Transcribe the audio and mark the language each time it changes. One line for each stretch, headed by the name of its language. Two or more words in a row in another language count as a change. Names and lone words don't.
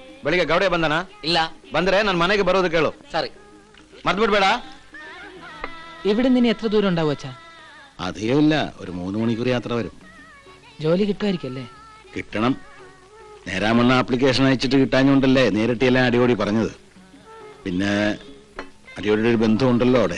Kannada: ಬೆಳಿಗ್ಗೆ ಗೌಡೆ ಬಂದನಾ? ಇಲ್ಲ. ಬಂದ್ರೆ ನನ್ನ ಮನೆಗೆ ಬರೋದು ಕೇಳು. ಸರಿ. ಮರ್ತು ಬಿಡ್ಬೇಡ.
Malayalam: ഇവിടെ നിന്ന് എത്ര ദൂരം ഉണ്ടാവും അച്ഛാ? അധികമില്ല, ഒരു 3 മണിക്കൂർ യാത്ര വരും. ജോലി കിട്ടുമായിരിക്കല്ലേ? കിട്ടണം. നേരാമണ്ണ ആപ്ലിക്കേഷൻ അയച്ചിട്ട് കിട്ടാഞ്ഞോണ്ടല്ലേ നേരിട്ടെല്ലാം അടിയോടി പറഞ്ഞത്. പിന്നെ അടിയോടിയുടെ ഒരു ബന്ധമുണ്ടല്ലോ അവിടെ.